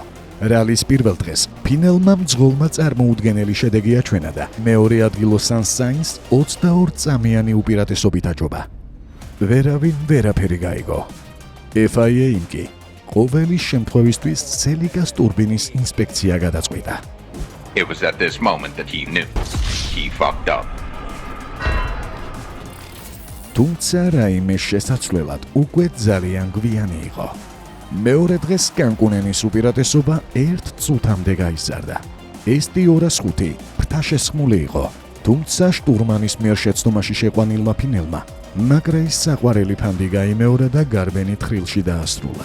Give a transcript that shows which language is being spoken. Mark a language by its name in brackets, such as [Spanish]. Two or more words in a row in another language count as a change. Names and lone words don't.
[Georgian] რალის პირველ დღეს ფინელმა მძღოლმა წარმოუდგენელი შედეგი აჩვენა და მეორე ადგილოსან Sainz 22 წამიანი უპირატესობით აჯობა. ვერავინ ვერაფერი გაიგო. FIA-მ კი ყოველი შემთხვევისთვის Celica-ს ტურბინის ინსპექცია გადაწყვიტა. [English] It was at this moment that he knew he fucked up. [Georgian] თუმცა რაიმე შესაცვლელად უკვე ძალიან გვიანი იყო. მეორე დღეს კანკუნენის უპირატესობა 1 წუთამდე გაიზარდა. ST205 ფრთაშესხმული იყო, თუმცა შტურმანის მიერ შეცდომაში შეყვანილმა ფინელმა McRae-ს საყვარელი ფანდი გაიმეორა და გარბენი თხრილში დაასრულა.